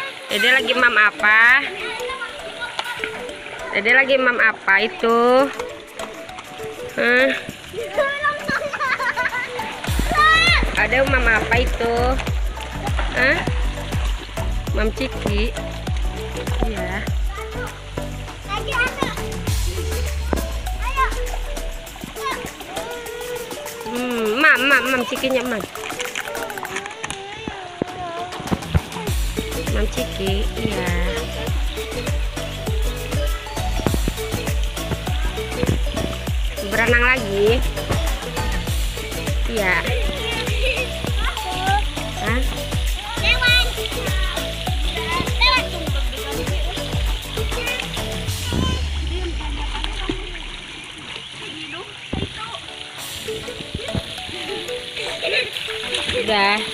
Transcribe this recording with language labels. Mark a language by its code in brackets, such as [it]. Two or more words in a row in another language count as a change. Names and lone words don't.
[id] Dede lagi mam apa? Dede lagi mam apa itu? Hah? Ada mam apa itu? Hah? Mam Ciki? Iya. Mam Cikinya mam. Mam Ciki, iya. Berenang lagi. Iya. Hah? Udah.